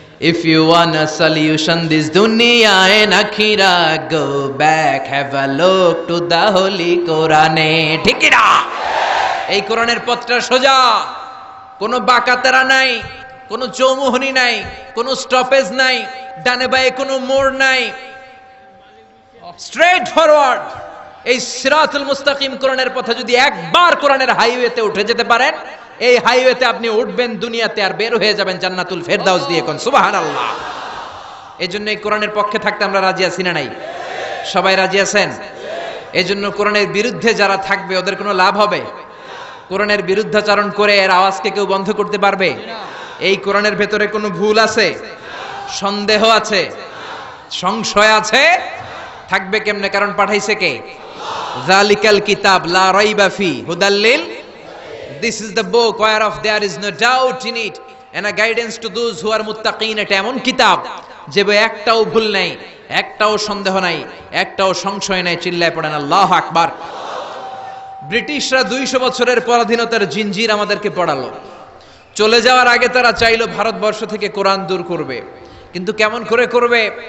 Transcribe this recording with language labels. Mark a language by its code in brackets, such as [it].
[en] If you want a solution this dunya and akhirah, go back, have a look to the holy Quran. [bn] ঠিক কি না? এই কোরআনের পথটা সোজা, কোনো বাঁকাতেরা নাই, কোনো চৌমুহনী নাই, কোনো স্টপেজ নাই, ডানে বাঁয়ে কোনো মোড় নাই, [en] Straight forward. [bn] এই সিরাতুল মুস্তাকিম কোরআনের পথে যদি একবার কোরআনের হাইওয়েতে উঠে যেতে পারেন, এই হাইওয়েতে আপনি উঠবেন দুনিয়াতে আর বের হয়ে যাবেন জান্নাতুল ফেরদাউস দিয়ে। কোন সুবহানাল্লাহ। এই জন্য এই কোরআনের পক্ষে থাকতে আমরা রাজি আছি না নাই? সবাই রাজি আছেন? এই জন্য কোরআনের বিরুদ্ধে যারা থাকবে ওদের কোনো লাভ হবে? কোরআনের বিরুদ্ধাচরণ করে এর আওয়াজকে কেউ বন্ধ করতে পারবে? এই কোরআনের ভেতরে কোনো ভুল আছে, সন্দেহ আছে, সংশয় আছে? থাকবে কেমনে? কারণ পাঠাইছে কে? [ar] যালিকাল কিতাব লা রাইবা ফি হুদাল লিল, [en] this is the book whereof there is no doubt in it and a guidance to those who are muttaqin। [bn] এটা এমন কিতাব যে একটাও ভুল নাই, একটাও সন্দেহ নাই, একটাও সংশয় নাই। চিল্লায় পড়েন আল্লাহু আকবার। ব্রিটিশরা 200 বছরের পরাধীনতার জিঞ্জির আমাদেরকে পড়ালো। চলে যাওয়ার আগে তারা চাইলো ভারতবর্ষ থেকে কোরআন দূর করবে, কিন্তু কেমন করে করবে?